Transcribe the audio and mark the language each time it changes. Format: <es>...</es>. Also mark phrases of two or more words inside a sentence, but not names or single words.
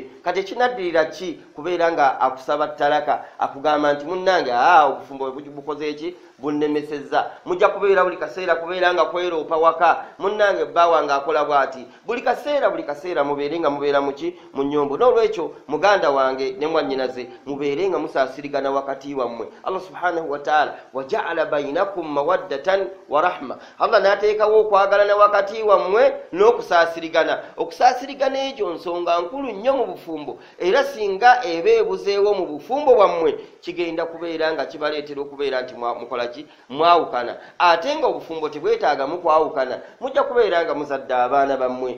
<lg>Kati ekinaddirira ki kubeera nga akusaba ttalaka akugamba nti munnange obufumbo bukoze eki bunnemesezza. Mujja kubeera buli kaseera kubeera nga kweroopa waka munnange bbaawa ng'akola bw'ati buli kaseera mubeere nga mubeera muki mu nnyombo. N'olwekyo muganda wange ne mwannyinaze mubeere nga musaasirigana wakati wammwe.</lg> <ar>الله سبحانه وتعالى وجعل بينكم مودة ورحمة,</ar> <lg>Allah n'ateekawo okwagalana wakati wammwe n'okusaasirigana. Okusaasirigana egyo nsonga nkulu nnyo mu bufumbo, era singa eba ebuzeewo mu bufumbo bwammwe kigenda kubeera nga kibaleetera okubeera nti mukola ki mwawukana. Ate nga obufumbo tebwetaaga mukwawukana, mujja kubeera nga muzadde abaana bammwe.</lg>